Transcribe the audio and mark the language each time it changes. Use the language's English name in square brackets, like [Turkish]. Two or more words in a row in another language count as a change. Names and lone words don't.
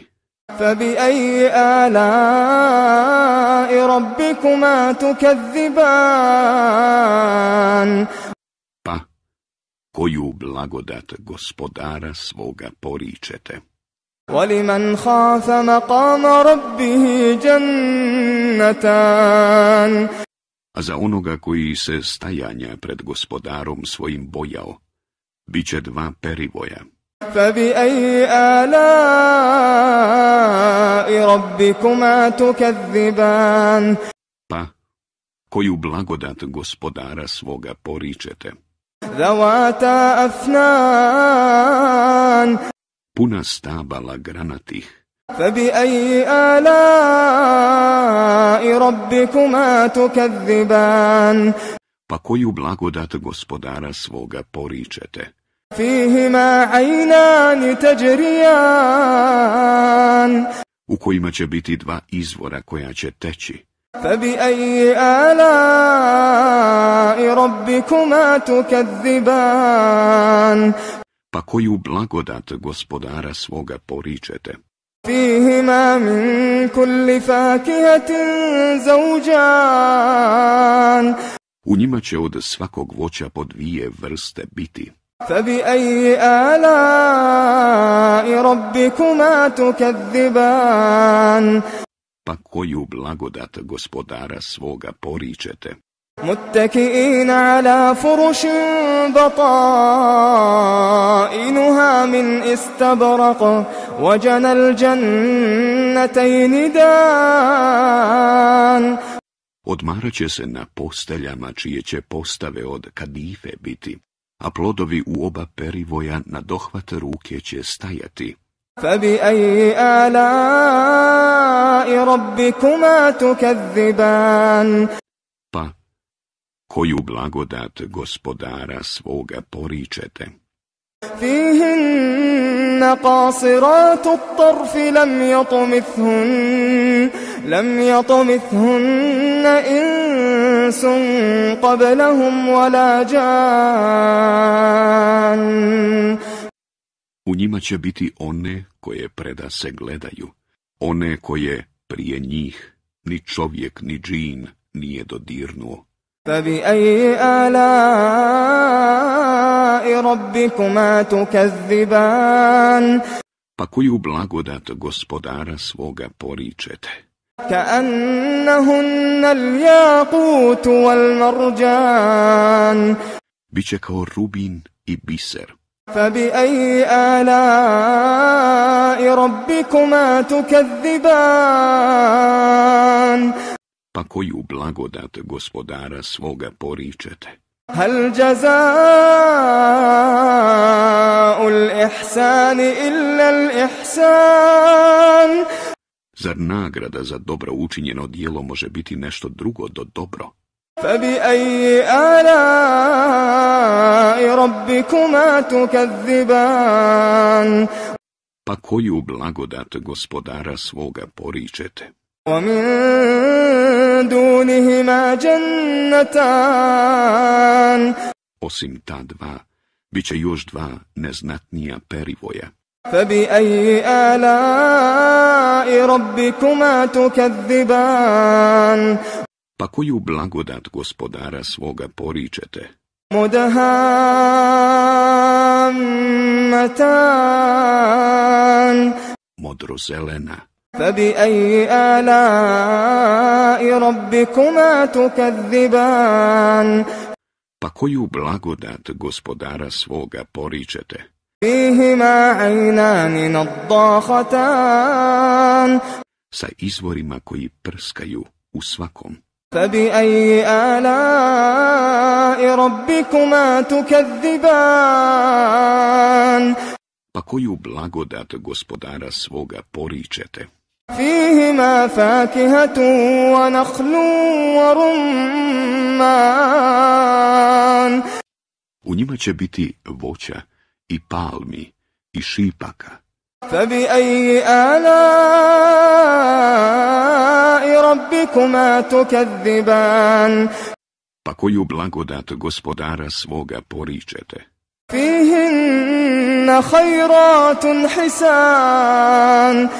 [Arabic] فبأي آلاء ربكما تكذبان [Bosnian] Pa koju blagodat gospodara svoga poričete? [Arabic] ولمن خاف مقام ربه جنتان [Bosnian] A za onoga koji se stajanja pred gospodarom svojim bojao, bit će 2 perivoja. [Arabic] فبأي آلاء ربكما تكذبان [Bosnian] Pa koju blagodat gospodara svoga poričete? [Arabic] ذواتا أفنان [Bosnian] puna stabala granatih. [Arabic] فبأي آلاء ربكما تكذبان [Bosnian] Pa koju blagodat gospodara svoga poričete? [Arabic] فيهما عينان تجريان [Bosnian] U kojima će biti dva izvora koja će teći. [Arabic] فبأي آلاء ربكما تكذبان [Bosnian] Pa koju blagodat gospodara svoga poričete? [Arabic] فيهما من كل فاكهة زوجان [Bosnian] U njima će od svakog voća po dvije vrste biti. [Arabic] فبأي آلاء ربكما تكذبان [Bosnian] Pa koju blagodat gospodara svoga poričete? [Arabic] متكئين على فرش بطائنها من استبرق وجنى الجنتين دان [Bosnian] Odmarat će se na posteljama čije će postave od kadife biti, a plodovi u oba perivoja na dohvat ruke će stajati. [Arabic] فبأي آلاء ربكما تكذبان [Bosnian] Pa koju blagodat gospodara svoga poričete? [Arabic] فيهن قاصرات الطرف لم يطمثهن إنس قبلهم ولا جان [Bosnian] U njima će biti one koje preda se gledaju, one koje prije njih ni čovjek ni džin nije dodirnuo. [Arabic] فبأي آلاء ربكما تكذبان [Bosnian] Pa koju blagodat gospodara svoga poričete? [Arabic] كأنهن الياقوت والمرجان [Bosnian] Biće kao rubin i biser. [Arabic] فبأي آلاء ربكما تكذبان [Bosnian] Pa koju blagodat gospodara svoga poričete? [Arabic] هل جزاء الإحسان إلا الإحسان [Bosnian] Zar nagrada za dobro učinjeno djelo može biti nešto drugo do dobro? [Arabic] فبأي آلاء ربكما تكذبان [Bosnian] Pa koju blagodat gospodara svoga poričete? [Arabic] ومن دونهما جنتان [Bosnian] Osim ta dva, bit će još dva neznatnija perivoja. [Arabic] فبأي آلاء ربكما تكذبان [Bosnian] Pa koju blagodat gospodara svoga poričete? [Arabic] مدهامتان [Bosnian] Modrozelena. [Arabic] فبأي آلاء ربكما تكذبان [Bosnian] Pa koju blagodat gospodara svoga poričete? [Arabic] فيهما عينان نضاختان [Bosnian] Sa izvorima koji prskaju u svakom. [Arabic] فبأي آلاء ربكما تكذبان [Bosnian] Pa koju blagodat gospodara svoga poričete? [Arabic] فيهما فاكهة ونخل ورمان [Bosnian] U njima će biti voća i palmi i šipaka. [Arabic] فبأي آلاء ربكما تكذبان [Bosnian] Pa koju blagodat gospodara svoga poričete? [Arabic] فيهن خيرات حسان